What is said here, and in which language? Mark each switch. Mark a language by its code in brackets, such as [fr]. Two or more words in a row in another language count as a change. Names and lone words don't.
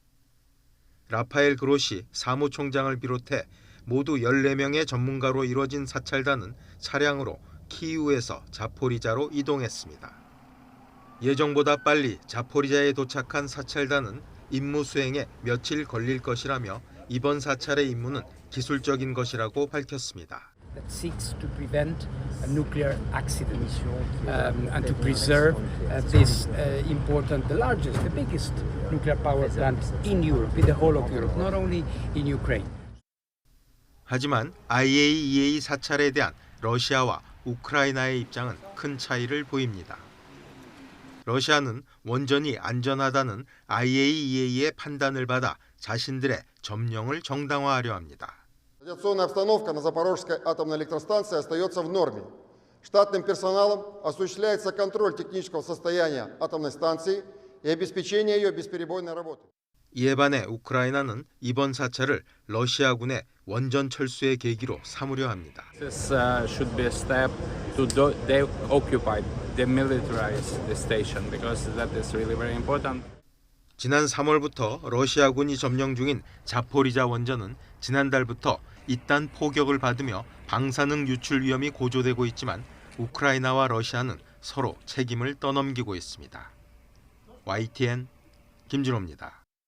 [ko] 라파엘 그로시 사무총장을 비롯해 모두 14명의 전문가로 이루어진 사찰단은 차량으로 키이우에서 자포리자로 이동했습니다. 예정보다 빨리 자포리자에 도착한 사찰단은 임무 수행에 며칠 걸릴 것이라며 이번 사찰의 임무는 기술적인 것이라고 밝혔습니다. [en] That seeks to prevent a nuclear accident and to preserve this important, the largest, the biggest nuclear power plant in Europe, in the whole of Europe, not only in Ukraine. [ko] 하지만 IAEA 사찰에 대한 러시아와 우크라이나의 입장은 큰 차이를 보입니다. 러시아는 원전이 안전하다는 IAEA의 판단을 받아 자신들의 점령을 정당화하려 합니다. [ru] Радиационная обстановка на Запорожской атомной электростанции остается в норме. Штатным персоналом осуществляется контроль технического состояния атомной станции и обеспечение ее бесперебойной работы. [ko] 이에 반해 우크라이나는 이번 사찰을 러시아군의 원전 철수의 계기로 삼으려 합니다. [en] This should be a step to deoccupy, demilitarize the station because that is really very important. [ko] 지난 3월부터 러시아군이 점령 중인 자포리자 원전은 지난달부터 잇단 포격을 받으며 방사능 유출 위험이 고조되고 있지만 우크라이나와 러시아는 서로 책임을 떠넘기고 있습니다. YTN 김진호입니다.